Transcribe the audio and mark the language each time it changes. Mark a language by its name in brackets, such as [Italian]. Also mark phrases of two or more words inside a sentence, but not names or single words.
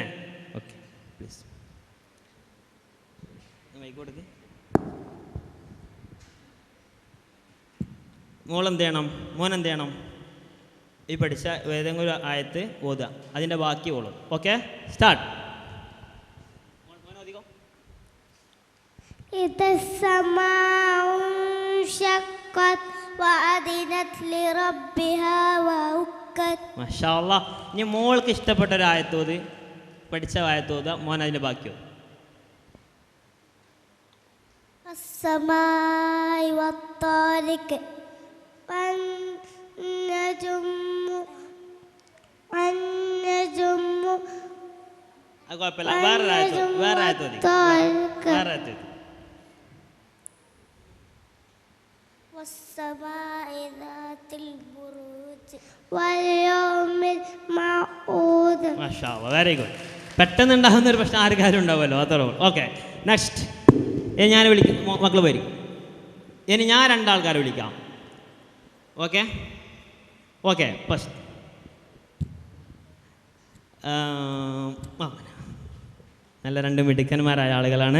[English] okay, please mic [Malayalam] കൊടുക്ക്. മോളെന്ത് ചെയ്യണം, മോനെന്ത് ചെയ്യണം, ഈ പഠിച്ച ഏതെങ്കിലും ഒരു ആയത്ത് ഓതുക, അതിൻ്റെ ബാക്കി ഓളും. [English] okay, start. [Arabic] إذا السماء انشقت وأذنت لربها وحقت. ما شاء الله. [Malayalam] ഇനി മോൾക്ക് ഇഷ്ടപ്പെട്ട ഒരു ആയത്ത് ഓത്, പഠിച്ച ആയത്ത് ഓതുക, മോൻ അതിൻ്റെ ബാക്കി ഓതും. [Arabic] السماء والطارق والنجم [Malayalam] അത് കുഴപ്പമില്ല, വേറെ ആയത്ത് ഓതി, വേറെ ആയത്ത് ഓതി. [Arabic] والسماء ذات البروج واليوم الموعود. ما شاء الله, [English] very good. [Malayalam] പെട്ടെന്ന് ഉണ്ടാകുന്ന ഒരു പ്രശ്നം ആർക്കാരും ഉണ്ടാവുമല്ലോ, അത്രേ ഉള്ളൂ. [English] okay, next. [Malayalam] ഇനി ഞാൻ വിളിക്കും, മക്കൾ വരും. ഇനി ഞാൻ 2 ആൾക്കാരെ വിളിക്കാം. [English] okay okay. [Malayalam] ഫസ്റ്റ് നല്ല 2 മിടുക്കന്മാരായ ആളുകളാണ്.